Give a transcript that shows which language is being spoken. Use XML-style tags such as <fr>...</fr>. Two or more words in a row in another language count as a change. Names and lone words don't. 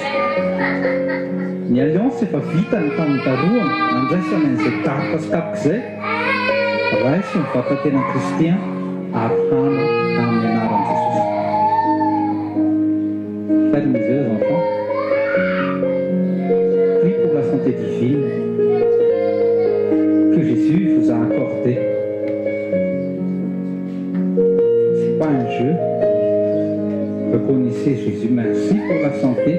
<mg>Ny alliance efa vitany tamin'ny daroana nandraisana an'izay daroka sy kapoka izay raisy ny vatatenan'i Kristy arahana amin'ny anaran'i Jesosy.</mg> <fr>Fermez les yeux, enfants. Prie pour la santé divine que Jésus vous a accordée. Ce n'est pas un jeu. Reconnaissez Jésus. Merci pour la santé.</fr>